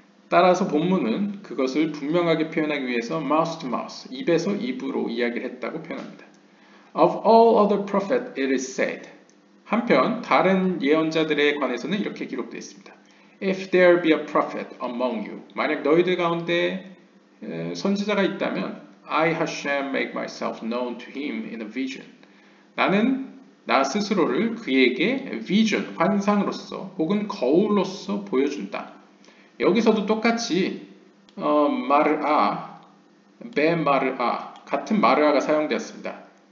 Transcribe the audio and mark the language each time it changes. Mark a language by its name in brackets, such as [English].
[Korean] 따라서 본문은 그것을 분명하게 표현하기 위해서 [English] mouth to mouth, [Korean] 입에서 입으로 이야기를 했다고 표현합니다. [English] Of all other prophets it is said. [Korean] 한편 다른 예언자들에 관해서는 이렇게 기록되어 있습니다. [English] If there be a prophet among you, [Korean] 만약 너희들 가운데 선지자가 있다면 [English] I Hashem make myself known to him in a vision. [Korean] 나는 나 스스로를 그에게 vision, 환상으로서 혹은 거울로서 보여준다. 여기서도 똑같이 마르아, 베마르아 같은 마르아가 사용되었습니다.